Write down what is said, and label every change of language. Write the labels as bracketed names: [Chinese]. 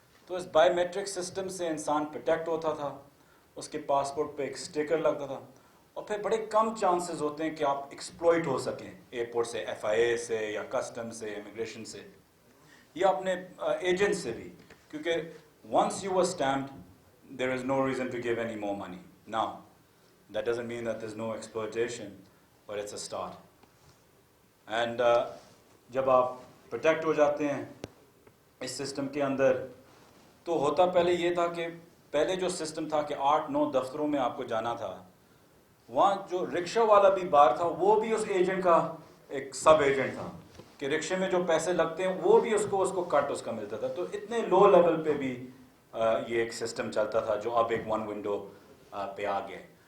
[Urdu] تو اس bio matric system سے انسان پروٹیکٹ ہوتا تھا, اس کے پاسپورٹ پہ ایک اسٹیکر لگتا تھا, اور پھر بڑے کم چانسز ہوتے ہیں کہ آپ ایکسپلوئٹ ہو سکیں ایئرپورٹ سے, FIA سے یا کسٹم سے, امیگریشن سے یا اپنے ایجنٹ سے بھی, کیونکہ [English] once you were stamped there is no reason to give any more money. Now that doesn't mean that there's no exploitation, but it's a start. [Urdu] And جب آپ پروٹیکٹ ہو جاتے ہیں اس سسٹم کے اندر, تو ہوتا پہلے یہ تھا کہ پہلے جو سسٹم تھا کہ 8-9 دفتروں میں آپ کو جانا تھا, وہاں جو رکشہ والا بھی باہر تھا وہ بھی اس ایجنٹ کا ایک سب ایجنٹ تھا کہ رکشے میں جو پیسے لگتے ہیں وہ بھی اس کو کٹ اس کا ملتا تھا. تو اتنے لو لیول پہ بھی یہ ایک سسٹم چلتا تھا جو اب ایک 1 ونڈو پہ آ گیا.